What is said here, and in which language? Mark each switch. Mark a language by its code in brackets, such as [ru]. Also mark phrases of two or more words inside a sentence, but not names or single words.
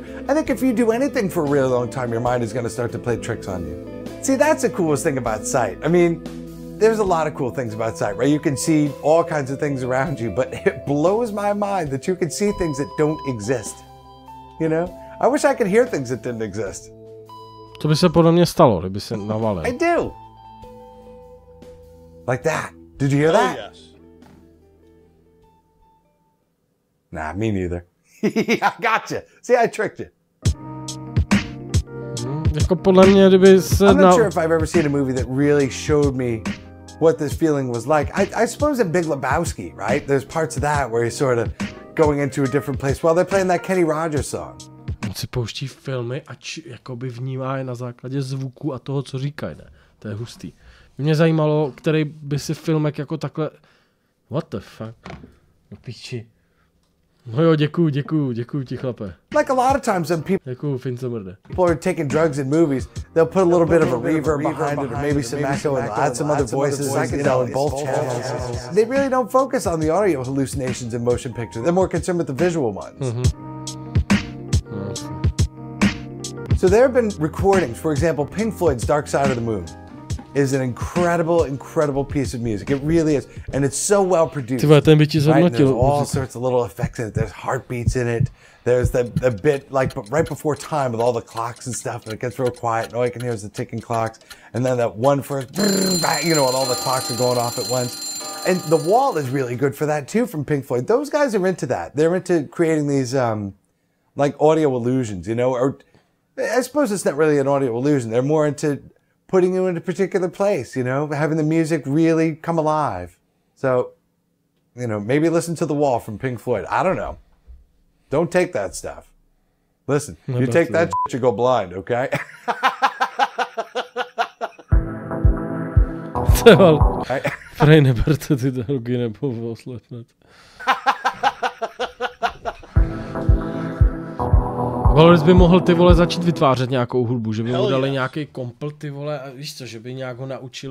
[en] I think if you do anything for a really long time, your mind is going to start to play tricks on you. See, that's the coolest thing about sight. I mean, there's a lot of cool things about sight, right? You can see all kinds of things around you, but it blows my mind that you can see things that don't exist. You know? I wish I could hear things that didn't exist. [cs] To by se podle mě stalo, kdyby se navalil. [en] I do. Like that. Did you hear that? Yes. Nah, me neither. I gotcha. See, I tricked you. [cs] Jako podle mě, kdyby se [en] I'm not sure if I've ever seen a movie that really showed me what this feeling was like. I suppose in Big Lebowski, right? There's parts of that where he's sort of going into a different place while they're playing that Kenny Rogers song. [cs] On si pouští filmy a jakoby vnímá je na základě zvuku a toho, co říkají, ne? To je hustý. Mě zajímalo, který by si filmek jako takhle... [en] What the fuck? [cs] No píči. No jo, děkuju ti, chlape. [en] Like a lot of times when [cs] Děkuju, fince mrde. [en] people are taking drugs in movies, they'll put a little bit of a reverb behind it, or maybe some echo, and add some other voices, you know, in both channels. They really don't focus on the audio hallucinations in motion picture. They're more concerned with the visual ones. So there have been recordings, for example, Pink Floyd's Dark Side of the Moon is an incredible piece of music. It really is. And it's so well produced. [cs] Ty ten by ti [en] right? And there's [cs] zhodnotil. [en] all sorts of little effects in it. There's heartbeats in it. There's the bit like right before time with all the clocks and stuff, and it gets real quiet, and all you can hear is the ticking clocks. And then that one first, you know, and all the clocks are going off at once. And The Wall is really good for that too from Pink Floyd. Those guys are into that. They're into creating these like audio illusions, you know, or I suppose it's not really an audio illusion. They're more into putting you in a particular place, you know, having the music really come alive. So, you know, maybe listen to The Wall from Pink Floyd. I don't know. Don't take that stuff. Listen, you take that shit, you go blind, okay? [cs] Prej neberte ty drogy nebo oslepnete. Valoris by mohl, ty vole, začít vytvářet nějakou hudbu, že by mu dali nějaký kompl, ty vole, a víš co, že by nějak ho naučili.